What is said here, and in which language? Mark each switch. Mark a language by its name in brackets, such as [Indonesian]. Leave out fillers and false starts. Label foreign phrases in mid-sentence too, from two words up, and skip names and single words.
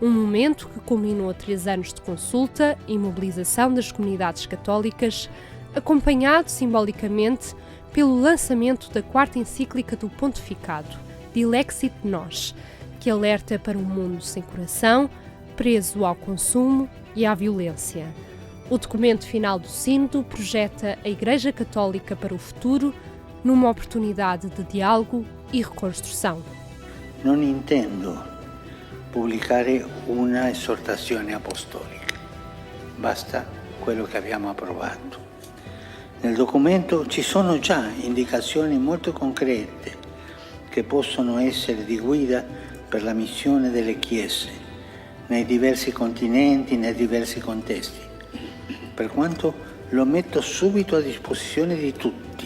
[Portuguese] Um momento que culminou 3 anos de consulta e mobilização das comunidades católicas, acompanhado simbolicamente pelo lançamento da 4ª encíclica do Pontificado, Dilexit Nos, que alerta para um mundo sem coração, preso ao consumo e à violência. O documento final do Sínodo projeta a Igreja Católica para o futuro numa oportunidade de diálogo e reconstrução. [Italian] Non intendo pubblicare una esortazione apostolica, basta quello che abbiamo approvato. Nel documento ci sono già indicazioni molto concrete che possono essere di guida per la missione delle Chiese nei diversi continenti, nei diversi contesti, per quanto lo metto subito a disposizione di tutti.